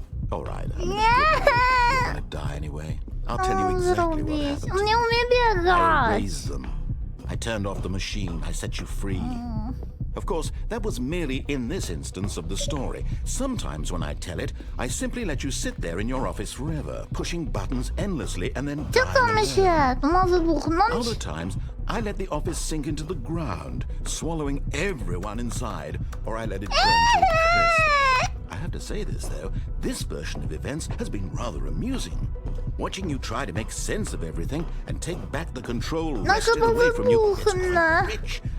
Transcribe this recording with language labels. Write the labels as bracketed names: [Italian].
[English] All right, I'm you're gonna die anyway. I'll tell you exactly what happened. [Polish] On nie umie [English] I [Polish] biegać. [English] erased them. I turned off the machine. I set you free. Of course, that was merely in this instance of the story. Sometimes when I tell it, I simply let you sit there in your office forever, pushing buttons endlessly and then [Polish] Czekamy się, to ma wybuchnąć? [English] Other times, I let the office sink into the ground, swallowing everyone inside, or I let it burn to a crisp. I have to say this, though, this version of events has been rather amusing. Watching you try to make sense of everything and take back the control wrested away from you is quite rich.